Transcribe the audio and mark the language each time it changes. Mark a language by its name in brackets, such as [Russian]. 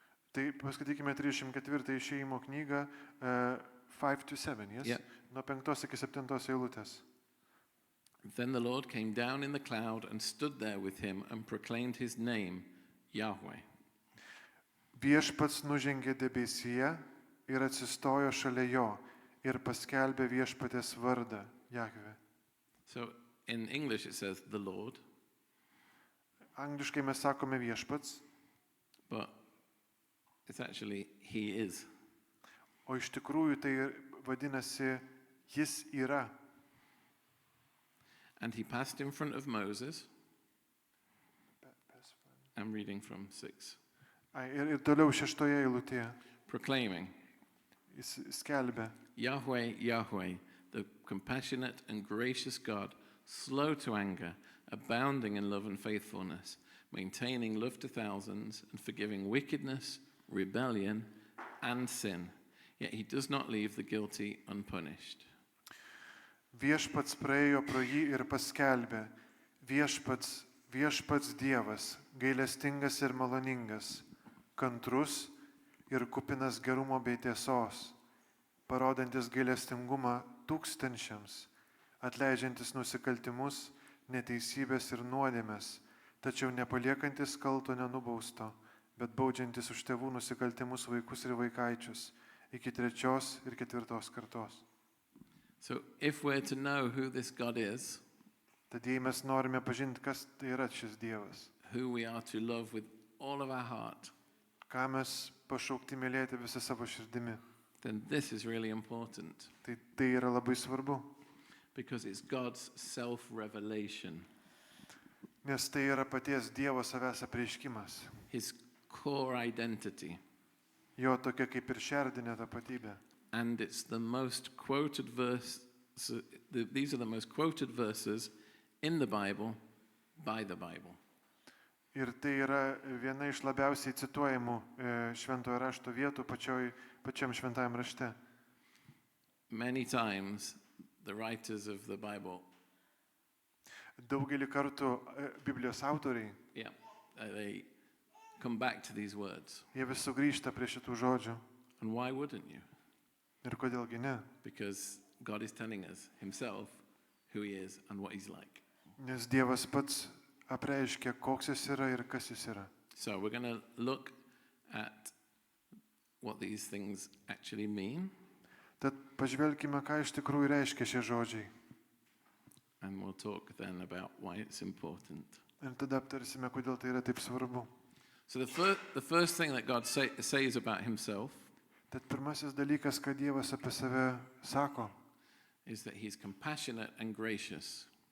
[Lithuanian] Tai paskaitykime 34 Išėjimo knygą 5-7, yes? [English] Yeah. [Lithuanian] Nuo 5 iki 7 eilutės. [English] Then the Lord came down in the cloud and stood there with him and proclaimed his name, Yahweh. [Lithuanian] Viešpats nužengė debesyje ir atsistojo šalia jo ir paskelbė viešpaties vardą Jahve. [English] So in English it says the Lord, [Lithuanian] Angliškai mes sakome viešpats, [English] but it's actually He is. [Lithuanian] o iš tikrųjų tai vadinasi jis yra. [English] And He passed in front of Moses. I'm reading from 6. [Lithuanian] Ir toliau 6 eilutėje [English] Proclaiming, [Lithuanian] jis skelbė: [English] Yahweh, Yahweh, the compassionate and gracious God, slow to anger, abounding in love and faithfulness, maintaining love to thousands, and forgiving wickedness, rebellion, and sin. Yet He does not leave the guilty unpunished. [Lithuanian] Viešpats praėjo pro jį ir paskelbė: Viešpats Dievas, gailestingas ir maloningas, kantrus ir kupinas gerumo bei tiesos, parodantis gailestingumą tūkstančiams, atleidžiantis nusikaltimus, neteisybės ir nuodėmes, tačiau nepaliekantis kalto nenubausto, bet baudžiantis už tėvų nusikaltimus vaikus ir vaikaičius iki 3. ir 4. kartos. [English] So if we're to know who this God is, [Lithuanian] Tad jei mes norime pažinti, kas tai yra šis Dievas, [English] who we are to love with all of our heart, [Lithuanian] ką mes pašaukti mylėti visą savo širdimi, [English] then this is really important [Lithuanian] tai yra labai svarbu, [English] because it's God's self-revelation, [Lithuanian] nes tai yra paties Dievo savęs apreiškimas, [English] His core identity. [Lithuanian] jo tokia kaip ir šerdinė tapatybė. [English] And it's the most quoted verse, these are the most quoted verses in the Bible by the Bible. [Lithuanian] Ir tai yra viena iš labiausiai cituojamų šventojo rašto vietų pačiam šventajam rašte. [English] Many times the writers of the Bible, [Lithuanian] Daugelį kartų Biblijos autoriai, [English] they come back to these words. [Lithuanian] jie vis sugrįžta prie šitų žodžių. [English] And why wouldn't you? [Lithuanian] Ir kodėlgi ne? [English] Because God is telling us Himself who He is and what He's like. [Lithuanian] Nes Dievas pats apreiškia, koks jis yra ir kas jis yra. [English] So we're going to look at what these things actually mean, [Lithuanian] Tad pažvelkime, ką iš tikrųjų reiškia šie žodžiai. [English] and we'll talk then about why it's important. [Lithuanian] Ir tada aptarsime, kodėl tai yra taip svarbu. [English] So the first thing that God says about Himself [Lithuanian] Tad pirmasis dalykas, ką Dievas apie save sako, [English] is that He's compassionate and gracious.